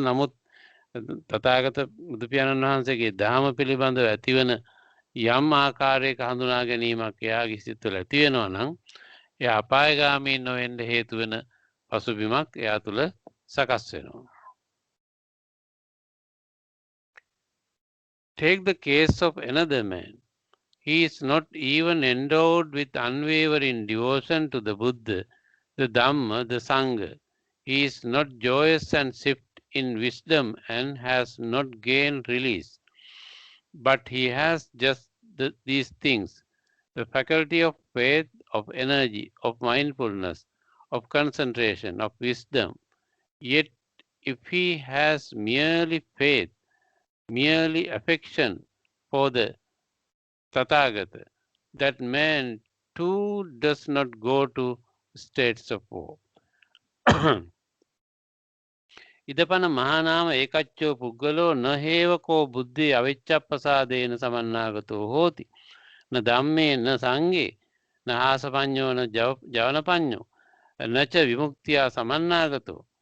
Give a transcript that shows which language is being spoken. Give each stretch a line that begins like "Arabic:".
Sinhala: නමුත් තථාගත බුදු පියාණන් වහන්සේගේ දහම පිළිබඳව ඇතිවන යම් ආකාරයක හඳුනා ගැනීමක් එයාගේ සිත තුළ ඇති වෙනවා නම් එයා අපායගාමී නොවෙන්න හේතු වෙන පසුබිමක් එයා තුළ සකස් වෙනවා.
English: Take the case of another man. He is not even endowed with unwavering devotion to the Buddha, the Dhamma, the Sangha. He is not joyous and swift in wisdom and has not gained release. But he has just these things: the faculty of faith, of energy, of mindfulness, of concentration, of wisdom. Yet if he has merely faith, merely affection for the Tathagata, that man too does not go to states of woe.
Pali: ඉදපන මහානාම ඒකච්චෝ පුද්ගලෝ නහේවකෝ බුද්ධි අවිච්ඡප්පසාදේන සමන්නාගතෝ හෝති න ධම්මේ න සංඝේ න ආසපඤ්ඤෝ න ජවනපඤ්ඤෝ නච විමුක්තිය සමන්නාගතෝ.